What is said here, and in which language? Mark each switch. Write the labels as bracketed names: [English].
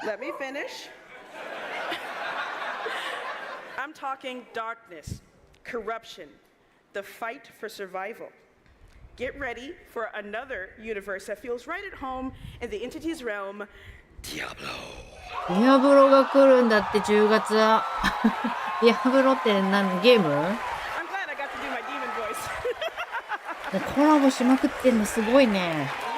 [English] Let me finish. I'm talking darkness, corruption, the fight for survival. Get ready for another universe that feels right at home in the entity's realm, Diablo. [Japanese] ディアブロが来るんだって10月は。ディアブロって何ゲーム？ [English] I'm glad I got to do my demon voice. [Japanese] コラボしまくってんのすごいね。